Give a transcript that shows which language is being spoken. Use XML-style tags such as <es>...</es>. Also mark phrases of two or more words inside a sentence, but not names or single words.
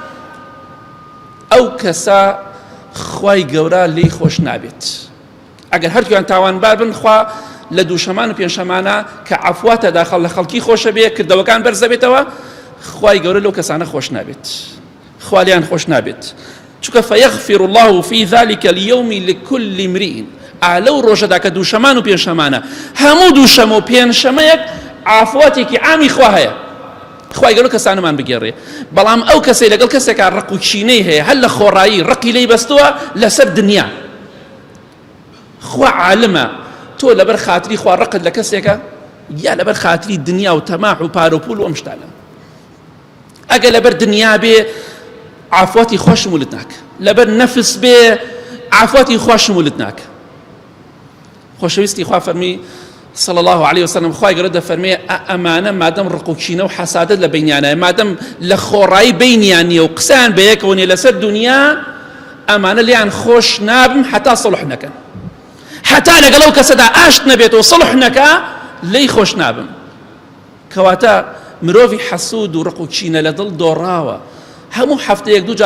<ckb>ئەو کەسە خوای گەورە لێی خۆش نابێت ئەگەر هەردوویان تاوانبار بن خوا لە دووشەمان و پێنجشەمانە کە عەفواتە داخەڵ لە خەڵکی خۆشە بێ کردەوەکان بەرزە بێتەوە خوای گەورە لەو کەسانە خۆش نابێت خوا لێیان خۆش نابێت چونکە</ckb> <ar>فەیەغفر الله في ذلك اليوم لكل امرئ</ar> <ckb>لەو ڕۆژەدا کە دووشەمان و پێنجشەمانە هەموو دووشەمە و پێنجشەمەیەک عافواتێکی عامی خوا هەیە خوای گەورە کەسانەمان بگێڕێ بەڵام ئەو کەسەی لەگەڵ کەسێکا ڕق و کینەی هەیە هەر لە خۆڕایی ڕقی لێی بەستووە لەسەر دنیا خوا عالمە تۆ لەبەر خاتری خوا ڕقت لە کەسێکە یا لەبەر خاتری دنیا و تەماح و پار و پول و ئەم شتانە ئەگە لەبەر دنیا بێ عافواتی خوا شمولت ناکە لەبەر نەفس بێ عافواتی خوا شمولت ناکە خۆشەویستی خوا فەرمی</ckb> <ar>صلى الله عليه</ar> <ckb>وسلم خوای گەورە دەفەرمێ ئەمانە مادەم ڕق و کینە و حەسادەت لە بینیانە مادەم لە خۆڕایی بینیان نییە و قسەیان بە یەکەوە نیە لەسەر دنیا ئەمانە لیان خۆش نابم حتا سڵح نەکەن حتا لەگەڵ ئەو کەسەدا ئاشت نەبێتەوە سڵح نەکا لی خۆش نابم کەواتە مرۆڤی حەسوود و ڕق و کینە لە دڵ دۆڕاوە هەموو هەفتەیەک دوو</ckb>